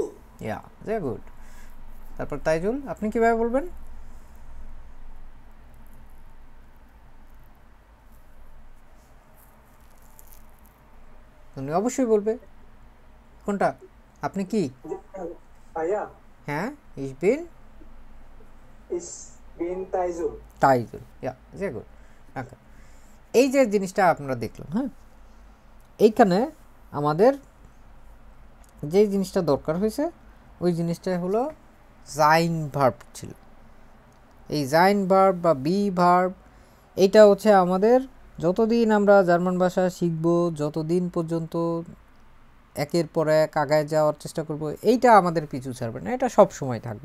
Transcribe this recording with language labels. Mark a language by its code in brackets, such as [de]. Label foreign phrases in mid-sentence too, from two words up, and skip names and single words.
[bn] ইয়া [en] very good. [bn] তারপর তাইজুল, আপনি কিভাবে বলবেন? তুমি অবশ্যই বলবে কোনটা। আপনি কি? Aya, হ্যাঁ, [de] ich bin ich bin Taizul. [bn] তাইজুল, ইয়া [en] very good, [bn] ওকে। এই যে জিনিসটা আপনারা দেখলাম, হ্যাঁ, এইখানে আমাদের যে জিনিসটা দরকার হয়েছে ওই জিনিসটা হলো জাইন ভার্ব ছিল। এই জাইন ভার্ব বা [en] be verb [bn] এইটা হচ্ছে আমাদের যতদিন আমরা জার্মান ভাষা শিখব, যতদিন পর্যন্ত একের পর এক আগায় যাওয়ার চেষ্টা করব, এইটা আমাদের পিছু ছাড়বে না, এটা সব সময় থাকবে।